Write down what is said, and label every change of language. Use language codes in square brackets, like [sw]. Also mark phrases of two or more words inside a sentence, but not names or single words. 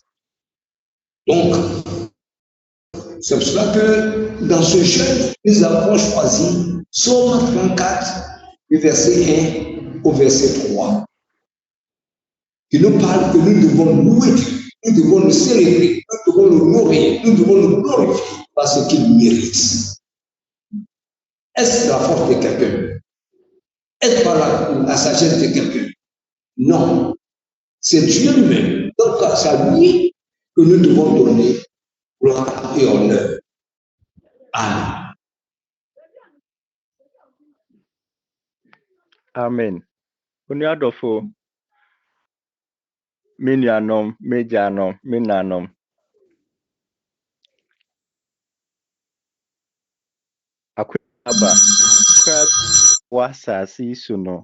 [fr] Donc, c'est pour cela que dans ce jeûne, nous avons choisi Psaume 34, du verset 1 au verset 3, qui nous parle que nous devons louer Dieu, nous devons le célébrer, nous devons le nourrir, nous devons le glorifier parce qu'il mérite. Est-ce la force de quelqu'un? Est-ce par la sagesse de quelqu'un? Non. C'est Dieu lui-même. Donc, c'est à lui que nous devons donner gloire et honneur. Amen. Amen. [ak] Onuadofo, me nuanom, me gyanom, me nanom. Akwaba, kwa wasasi su no.